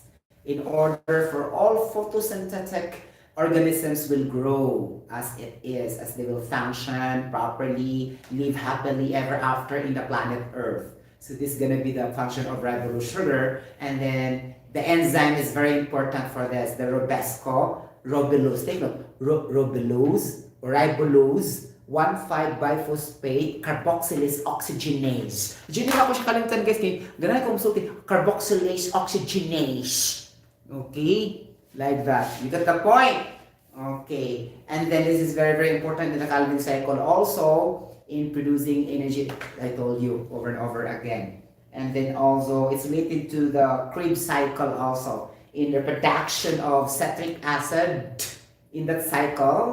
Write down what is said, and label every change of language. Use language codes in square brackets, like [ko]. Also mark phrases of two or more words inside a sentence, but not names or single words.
[en] In order for all photosynthetic organisms will grow as it is, as they will function properly, live happily ever after in the planet Earth. So this is gonna be the function of ribulose sugar. And then the enzyme is very important for this, the Ribulose. Take note, Ribulose, 1,5-biphosphate carboxylase oxygenase. [ceb] Diyan ako siya kalimutan guys, ganun ko musulti, [en] carboxylase oxygenase. Okay? Like that. You got the point? Okay. And then this is very, very important in the Calvin cycle also in producing energy, I told you over and over again. And then also, it's related to the Krebs cycle also in the production of citric acid in that cycle.